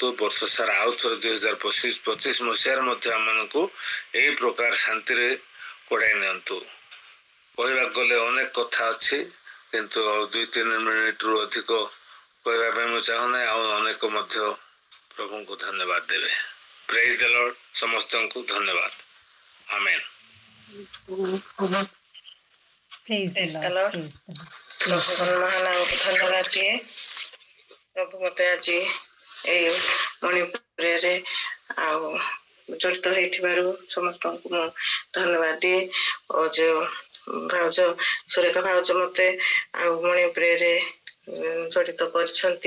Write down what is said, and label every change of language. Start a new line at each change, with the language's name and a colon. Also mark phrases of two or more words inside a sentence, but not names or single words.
Odia: ବର୍ଷ ସାରା ଆଉ ଥରେ 2025 ମସିହାରେ ମଧ୍ୟ ଆମମାନଙ୍କୁ ଏହି ପ୍ରକାର ଶାନ୍ତିରେ କଢ଼ାଇ ନିଅନ୍ତୁ। କହିବାକୁ ଗଲେ ଅନେକ କଥା ଅଛି, କିନ୍ତୁ ଆଉ 2-3 ମିନିଟରୁ ଅଧିକ କହିବା ପାଇଁ ମୁଁ ଚାହୁଁନାହିଁ। ଆଉ ଅନେକ ମଧ୍ୟ ପ୍ରଭୁଙ୍କୁ ଧନ୍ୟବାଦ ଦେବେ।
English: Praise the Lord.
Odia: ସମସ୍ତଙ୍କୁ ଧନ୍ୟବାଦ। ଆମେନ୍।
English: Praise the Praise the Lord. Lord. Praise the Lord.
Odia: ପ୍ରଭୁଙ୍କ ମହାନାମକୁ ଧନ୍ୟବାଦ ଦିଏ। ପ୍ରଭୁ ମତେ ଆଜି ଏଇ ମଣିପୁରରେ ଆଉ ଜଡ଼ିତ ହେଇଥିବାରୁ ସମସ୍ତଙ୍କୁ ମୁଁ ଧନ୍ୟବାଦ ଦିଏ। ଓ ଯୋଉ ଭାଉଜ ସୁରେଖା ଭାଉଜ ମତେ ଆଉ ମଣିପୁରରେ ଜଡ଼ିତ କରିଛନ୍ତି।